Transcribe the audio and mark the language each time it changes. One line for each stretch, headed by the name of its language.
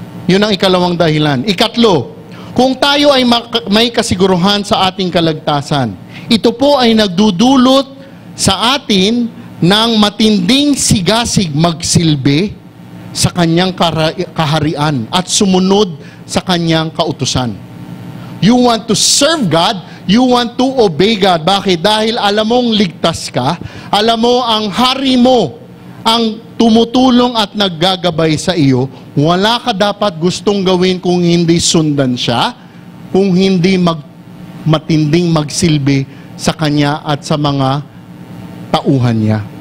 Filipino: Yun ang ikalawang dahilan. Ikatlo, kung tayo ay may kasiguruhan sa ating kaligtasan, ito po ay nagdudulot sa atin ng matinding sigasig magsilbi sa kanyang kaharian at sumunod sa kanyang kautusan.
English: You want to serve God, you want to obey God.
Filipino: Bakit? Dahil alam mong ligtas ka, alam mo ang hari mo ang tumutulong at naggagabay sa iyo, wala ka dapat gustong gawin kung hindi sundan siya, kung hindi matinding magsilbi sa kanya at sa mga tauhan niya.